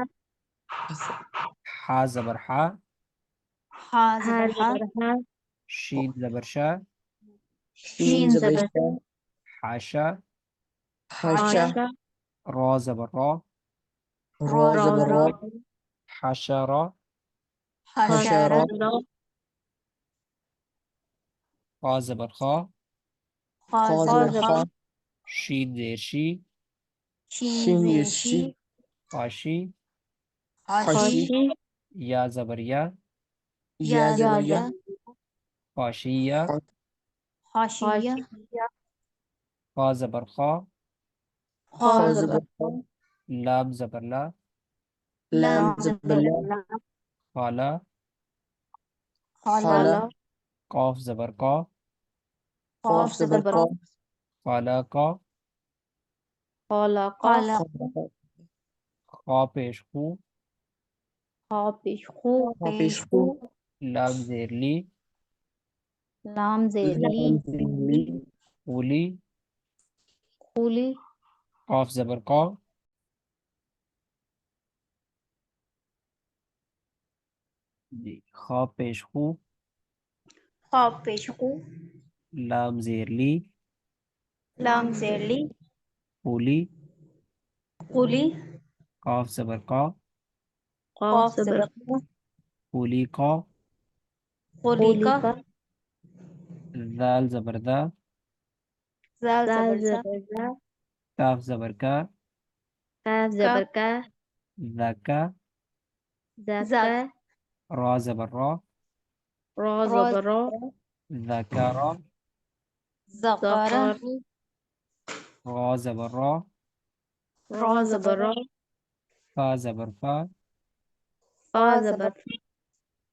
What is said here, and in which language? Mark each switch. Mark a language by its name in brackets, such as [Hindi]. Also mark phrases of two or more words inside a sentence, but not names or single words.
[Urdu] حا زبر حا، شین زبر شا، شین زبر شا، حاشا، حاشا، را زبر را، را زبر را، حشرا، حشرا، خا زبر خا، خا زبر خا، شین زیر شی، شین زیر شی، خاشی، خاشی، یا زبر یا، یا زبر یا، خاشیہ، حاشیہ خا زبر خا، خا زبر خا، لام زبر لا، لام زبر لا، خالا، خالا، قاف زبر قا، قاف زبر قا، خالا کا، خلقا خلقا، خا پیش خو، خا پیش خو خا پیش خو، لام زیر لی، لام زیر لی لام زیر لی، خولی، خولی قاف زبر قا، جی، خا پیش خو، خا پیش خو لام زیر لی، لام زیر لی خولی، خولی قاف زبر قا، قاف زبر خو خولی قا، خولی کا ذال زبر دا، زال زال زبر زا زبر زا، کاف زبر کا، کاف زبر کا، ذکا، زکا، را زبر را، را زبر را ذکرا، زقارا زقار، را زبر را، را زبر را فا زبر فا، فا زبر فا،